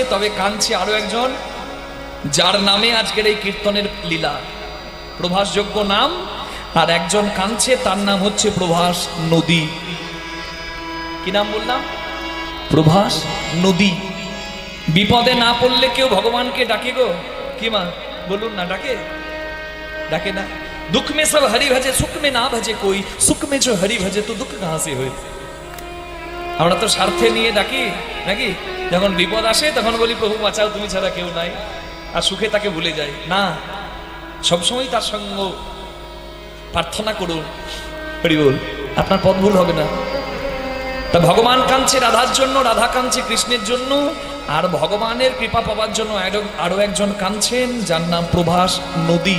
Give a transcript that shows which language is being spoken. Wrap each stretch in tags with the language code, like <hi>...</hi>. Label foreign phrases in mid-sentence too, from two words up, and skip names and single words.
<bn>তবে কাঁদছে আরো একজন, যার নামে আজকের এই কীর্তনের লীলা, প্রভাসযোগ্য নাম। আর একজন কাঁদছে, তার নাম হচ্ছে প্রভাস নদী। কি নাম বললাম? প্রভাস নদী। বিপদে না পড়লে কেউ ভগবানকে ডাকে গো? কি মা বলুন না, ডাকে? ডাকে না?</bn> <hi>दुख में सब हरि भजे, सुख में ना भजे कोई, सुख में जो हरि भजे तो दुख कहां से होए।</hi> <bn>আমরা তো স্বার্থে নিয়ে ডাকি নাকি? যখন বিপদ আসে তখন বলি প্রভু বাঁচাও, তুমি ছাড়া কেউ নাই। আর সুখে তাকে ভুলে যায় না, সবসময় তার সঙ্গ প্রার্থনা করুন। হরি বল, আপনার পথ ভুল হবে না। তা ভগবান কাঁদছে রাধার জন্য, রাধা কাঁদছে কৃষ্ণের জন্য, আর ভগবানের কৃপা পাওয়ার জন্য আরো একজন কাঁদছেন যার নাম প্রভাস নদী।</bn>